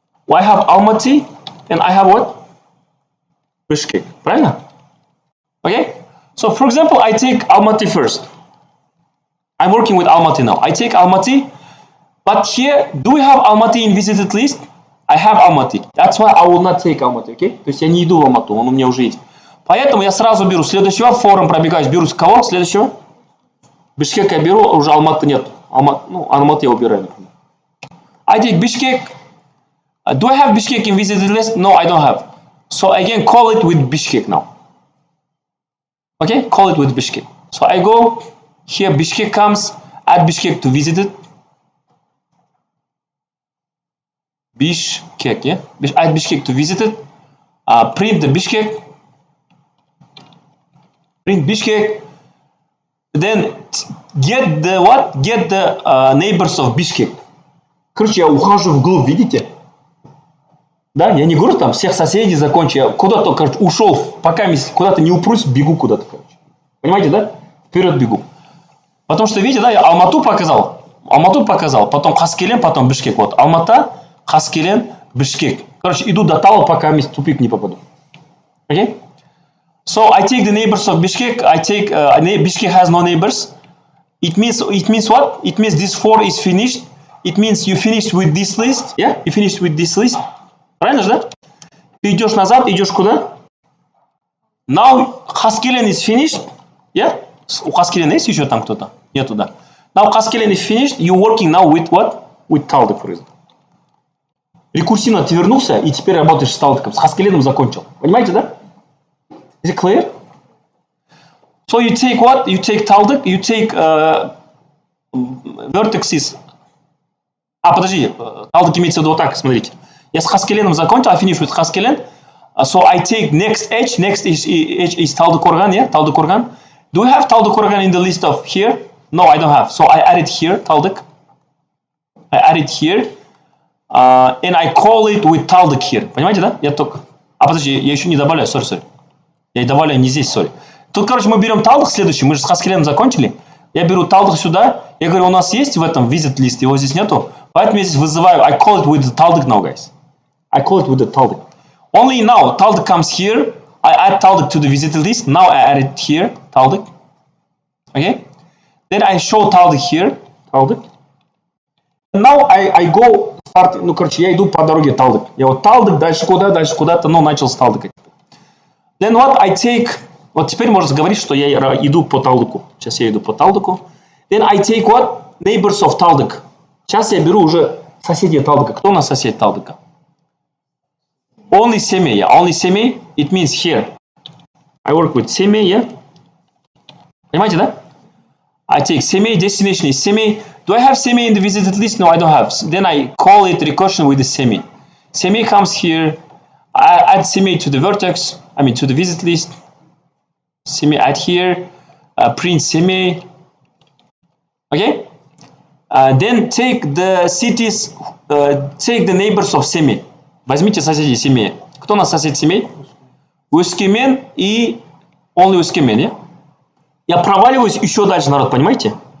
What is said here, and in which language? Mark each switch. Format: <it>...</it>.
<en>I have Almaty and I have what? Bishkek, right? Okay? So for example, I take Almaty first. I'm working with Almaty now. I take Almaty, but here, do we have Almaty in visited list? I have Almaty. That's why I will not take Almaty, okay?</en> <ru>То есть я не иду в Алмату, он у меня уже есть. Поэтому я сразу беру следующего, форум пробегаюсь, беру с кого? Следующего? Бишкек я беру, уже Алматы нет. Алматы я убираю, например.</ru> <en>I take Bishkek. Do I have Bishkek in visited list? No, I don't have. So again, call it with Bishkek now. Okay, call it with Bishkek. So I go, here Bishkek comes, add Bishkek to visited. Bishkek, yeah? Add Bishkek to visited. Print the Bishkek. Print Bishkek. Then get the what? Get the neighbors of Bishkek.</en> <ru>Короче, я ухожу вглубь, видите? Да, я не говорю там всех соседей закончу, я куда-то, короче, ушел, пока куда-то не упрусь, бегу куда-то, короче. Понимаете, да? Вперед бегу. Потому что, видите, да, я Алмату показал, потом Хаскелен, потом Бишкек. Вот, Алмата, Хаскелен, Бишкек. Короче, иду до того, пока в тупик не попаду.</ru> <en>Okay? So I take the neighbors of Bishkek. I take Bishkek has no neighbors. It means what? It means this 4 is finished. It means you finished with this list. Yeah, you finished with this list.</en> <ru>Правильно же, да? Ты идешь назад, идешь куда?</ru> <en>Now Haskelen is finished. Yeah?</en> <ru>У Haskelen есть еще там кто-то? Нету, да.</ru> <en>Now Haskelen is finished. You working now with what? With Taldik, for example.</en> <ru>Рекурсивно ты вернулся и теперь работаешь с Taldik. С Haskelen закончил. Понимаете, да?</ru> <en>Is it clear? So you take what? You take Taldik, you take vertex is...</en> <ru>подожди, талдык имеется в виду вот так, смотрите. Я с хаскеленом закончил,</ru> <en>I finish with хаскелен. So I take next edge is талдык орган, yeah? Талдык орган. Do you have талдык орган in the list of here? No, I don't have. So I add it here, талдык. I add it here. And I call it with талдык here.</en> <ru>Понимаете, да? Я только... подожди, я еще не добавляю, sorry. Я добавляю не здесь, sorry. Тут, короче, мы берем талдык следующий, мы же с хаскеленом закончили. Я беру талдык сюда, я говорю, у нас есть в этом visit list, его здесь нету, поэтому я здесь вызываю,</ru> <en>I call it with the талдык now, guys. I call it with the талдык. Only now, талдык comes here, I add талдык to the visit list,</en> <ru>now I add it here, талдык.</ru> <en>Okay? Then I show талдык here, талдык. And now I go, start,</en> <ru>короче, я иду по дороге талдык. Я вот талдык, дальше куда-то, начал с талдыка.</ru> <en>Then what I take...</en> <ru>Вот теперь можно говорить, что я иду по талдыку. Сейчас я иду по талдыку.</ru> <en>Then I take what? Neighbors of талдык.</en> <ru>Сейчас я беру уже соседей талдыка. Кто у нас сосед талдыка?</ru> <en>Only семей. Yeah. Only семей. It means here. I work with семей.</en> <ru>Yeah? Понимаете, да?</ru> <en>I take семей. Destination is семей. Do I have семей in the visited list? No, I don't have. Then I call it recursion with the семей. Семей comes here. I add семей to the vertex. I mean to the visit list. Semi add here, print semi. Okay. Then take the cities, take the neighbors of semi.</en> <ru>Возьмите соседей семей. Кто у нас сосед семей? Өскемен и</ru> <en>only Өскемен, yeah?</en> <ru>Я проваливаюсь еще дальше, народ, понимаете?</ru>